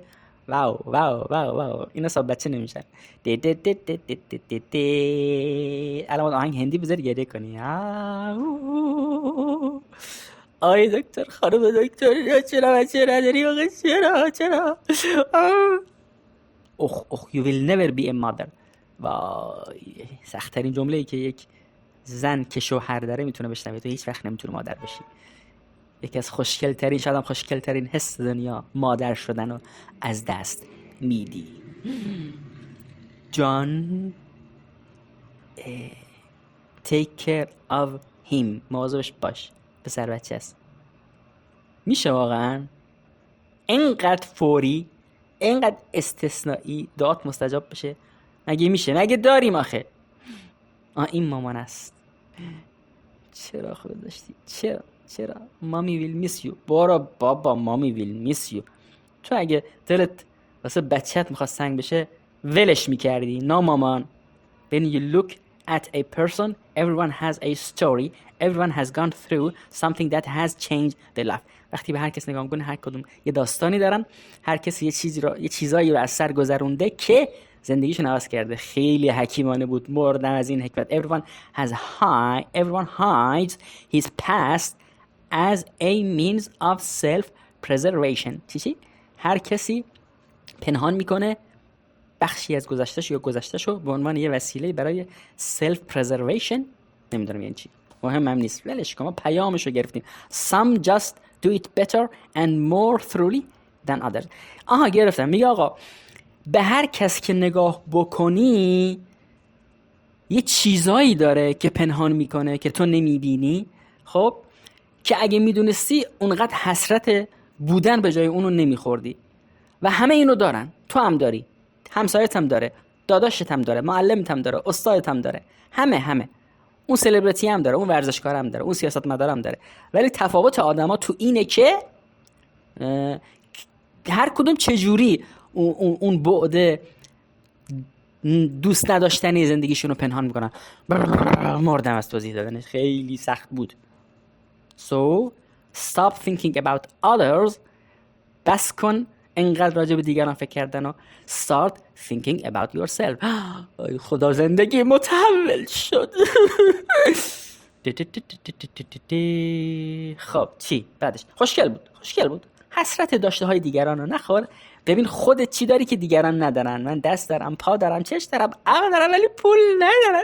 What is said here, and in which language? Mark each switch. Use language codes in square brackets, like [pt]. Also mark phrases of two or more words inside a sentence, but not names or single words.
[fa] واو اینا سب بچه نمیشن. الان آهنگ هندی بذاری گریه کنی. آی دکتر، خانم دکتر، چرا بچه نداری؟ چرا؟ [en] اخ you will never be a mother. [fa] وای سخت‌ترین جمله‌ای که یک زن که شوهر داره میتونه بشنوه. تو هیچ وقت نمیتونه مادر بشی. یکی از خوشگل‌ترین، شاید هم خوشگل‌ترین حس دنیا، مادر شدن رو از دست میدی. [en] جان take care of him، [fa] مواظبش باش، پسر بچه است. میشه واقعا اینقدر فوری، اینقدر استثنایی دعات مستجاب بشه؟ مگه میشه؟ مگه داریم آخه؟ این مامان است. چرا خود داشتی؟ چرا؟ [en] mommy will miss you. [fa] برو بابا، [en] mommy will miss you. [fa] تو اگه دلت واسه بچه‌ت میخواد سنگ بشه ولش میکردی. نه مامان. [en] When you look at a person, everyone has a story, everyone has gone through something that has changed their life. [fa] وقتی به هر کس نگاه میکنی، هر کدوم یه داستانی دارن، هر کسی یه چیزایی رو از سر گذرونده که زندگیشون عوض کرده. خیلی حکیمانه بود، مردم از این حکمت. [en] Everyone hides his past as a means of self-preservation. [fa] چی؟ هر کسی پنهان میکنه بخشی از گذشته‌شو یا گذشته‌شو به عنوان یه وسیله برای self-preservation. نمیدونم یعنی چی، مهم هم نیست، ولش کن. ما پیامشو گرفتیم. [en] Some just do it better and more thoroughly than others. [fa] گرفتم. میگه آقا به هر کس که نگاه بکنی یه چیزایی داره که پنهان میکنه که تو نمیبینی. خب که اگه میدونستی اونقدر حسرت بودن به جای اونو نمیخوردی. و همه اینو دارن، تو هم داری، همسایت هم داره، داداشت هم داره، معلمت هم داره، استادت هم داره، همه اون سلبریتی هم داره، اون ورزشکار هم داره، اون سیاستمدار هم داره. ولی تفاوت آدما تو اینه که هر کدوم چجوری اون بعد دوست نداشتنی زندگیشون رو پنهان میکنن. مردم از توضیح دادنش، خیلی سخت بود. [en] So stop thinking about others. [fa] بس کن انقدر راجع به دیگران فکر کردن و [en] start thinking about yourself. [fa] ای خدا زندگی متحول شد. خب چی بعدش؟ خوشگل بود. حسرت داشته های دیگران رو نخور. ببین خودت چی داری که دیگران ندارن. من دست دارم، پا دارم، چش دارم، عقل دارم، ولی پول ندارم.